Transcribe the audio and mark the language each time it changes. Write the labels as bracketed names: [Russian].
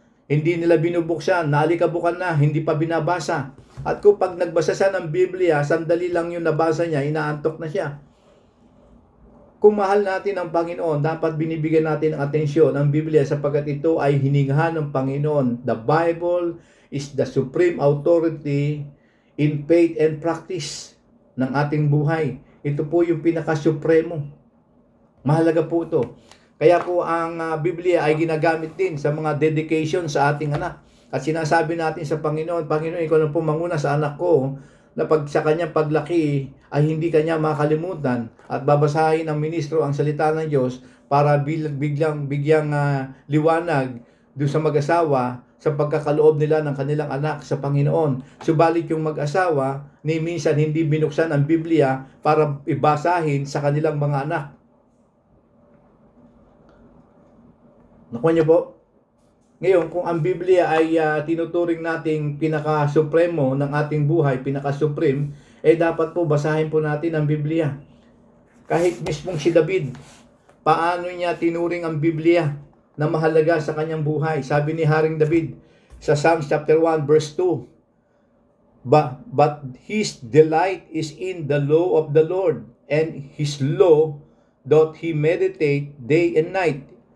[Filipino] Hindi nila binubuksan, naalikabukan na, hindi pa binabasa. At kung pag nagbasa siya ng Biblia, sandali lang yung nabasa niya, inaantok na siya. Kung mahal natin ang Panginoon, dapat binibigyan natin ang atensyon ang Biblia sapagkat ito ay hininghan ng Panginoon. [English] The Bible is the supreme authority in faith and practice [Filipino] ng ating buhay. Ito po yung pinaka-supremo. Mahalaga po ito. Kaya po ang Biblia ay ginagamit din sa mga dedication sa ating anak. At sinasabi natin sa Panginoon, Panginoon, ikaw na po manguna sa anak ko na pag sa kanyang paglaki ay hindi kanya makalimutan at babasahin ng ministro ang salita ng Diyos para bigyang liwanag doon sa mag-asawa sa pagkakaloob nila ng kanilang anak sa Panginoon. Subalit yung mag-asawa, ni minsan hindi binuksan ang Biblia para ibasahin sa kanilang mga anak. Nakuha niyo po? Ngayon, kung ang Biblia ay tinuturing nating pinaka-supremo ng ating buhay, pinaka-supreme, dapat po basahin po natin ang Biblia. Kahit mismong si David, paano niya tinuring ang Biblia na mahalaga sa kanyang buhay? Sabi ni Haring David sa Psalms chapter 1 verse 2, [English] But his delight is in the law of the Lord, and his law doth he meditate day and night.